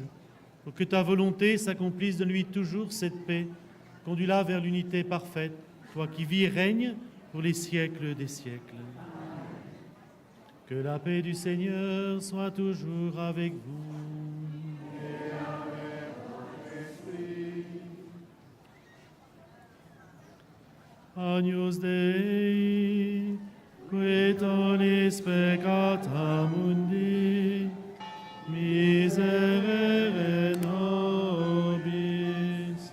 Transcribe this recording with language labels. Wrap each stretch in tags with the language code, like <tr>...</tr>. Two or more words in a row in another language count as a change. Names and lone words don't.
<fr>Pour que ta volonté s'accomplisse de lui toujours cette paix, conduis-la vers l'unité parfaite, toi qui vis et règnes pour les siècles des siècles. » Que la paix du Seigneur soit toujours avec vous. Et avec ton esprit.</fr> <la>Agnus Dei, qui tollis peccata mundi, miserere nobis.</la>